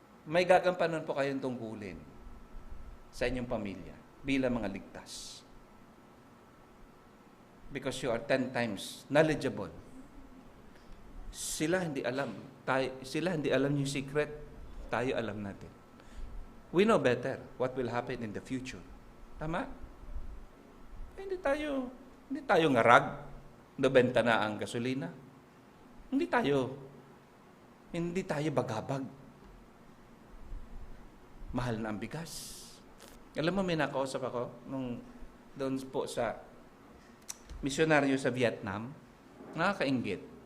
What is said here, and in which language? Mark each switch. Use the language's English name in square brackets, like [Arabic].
[Filipino] May gagampanan po kayong tungkulin sa inyong pamilya bilang mga ligtas. [English] Because you are 10 times knowledgeable. [Filipino] Sila hindi alam yung secret, tayo alam natin. [English] We know better what will happen in the future. [Filipino] Tama? Hindi tayo ngarag, nabenta na ang gasolina. Hindi tayo bagabag. Mahal na ang bigas. Alam mo, may nakausap ako doon po sa misyonaryo sa Vietnam. Nakakainggit.